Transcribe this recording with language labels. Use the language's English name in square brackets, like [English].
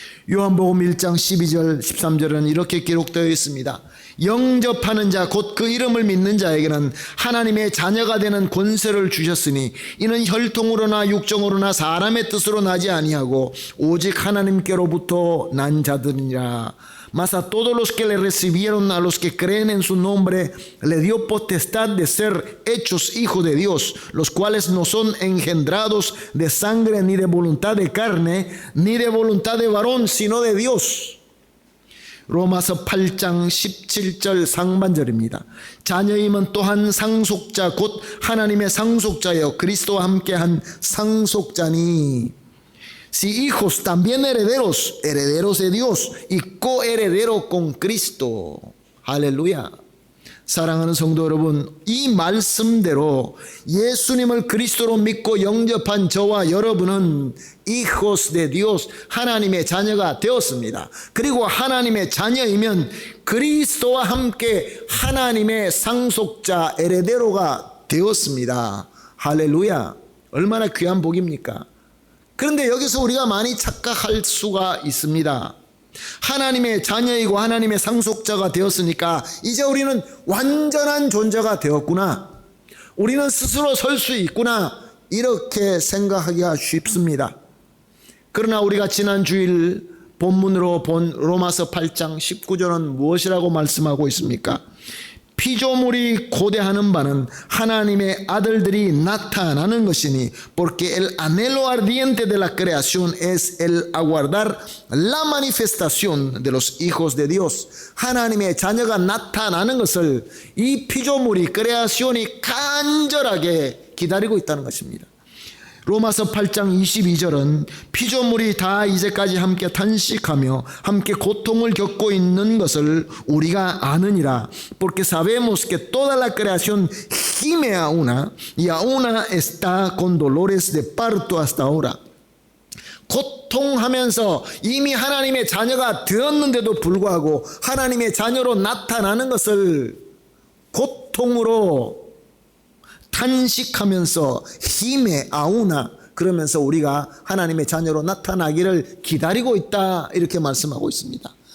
[Korean] 요한복음 1장 12절 13절은 이렇게 기록되어 있습니다. 영접하는 자 곧 그 이름을 믿는 자에게는 하나님의 자녀가 되는 권세를 주셨으니 이는 혈통으로나 육정으로나 사람의 뜻으로 나지 아니하고 오직 하나님께로부터 난 자들이라. [Spanish] Mas a todos los que le recibieron, a los que creen en su nombre, le dio potestad de ser hechos hijos de Dios, los cuales no son engendrados de sangre, ni de voluntad de carne, ni de voluntad de varón, sino de Dios. [Korean] 로마서 8장 17절 상반절입니다. 자녀임은 또한 상속자 곧 하나님의 상속자여 그리스도와 함께한 상속자니. [Spanish] Si hijos, también herederos, herederos de Dios y coherederos con Cristo. [Korean] 할렐루야. 사랑하는 성도 여러분, 이 말씀대로 예수님을 그리스도로 믿고 영접한 저와 여러분은 [Spanish] hijos de Dios, [Korean] 하나님의 자녀가 되었습니다. 그리고 하나님의 자녀이면 그리스도와 함께 하나님의 상속자 에레데로가 되었습니다. 할렐루야. 얼마나 귀한 복입니까? 그런데 여기서 우리가 많이 착각할 수가 있습니다. 하나님의 자녀이고 하나님의 상속자가 되었으니까 이제 우리는 완전한 존재가 되었구나, 우리는 스스로 설 수 있구나, 이렇게 생각하기가 쉽습니다. 그러나 우리가 지난 주일 본문으로 본 로마서 8장 19절은 무엇이라고 말씀하고 있습니까? 피조물이 고대하는 바는 하나님의 아들들이 나타나는 것이니 [Spanish] porque el anhelo ardiente de la creación es el aguardar la manifestación de los hijos de Dios. [Korean] 하나님의 자녀가 나타나는 것을 이 피조물이 크레아시온이 간절하게 기다리고 있다는 것입니다. 로마서 8장 22절은 피조물이 다 이제까지 함께 탄식하며 함께 고통을 겪고 있는 것을 우리가 아느니라. [Spanish] Porque sabemos que toda la creación gime a una y a una está con dolores de parto hasta ahora. [Korean] 고통하면서 이미 하나님의 자녀가 되었는데도 불구하고 하나님의 자녀로 나타나는 것을 고통으로 탄식하면서 힘에 아우나, 그러면서 우리가 하나님의 자녀로 나타나기를 기다리고 있다, 이렇게 말씀하고 있습니다.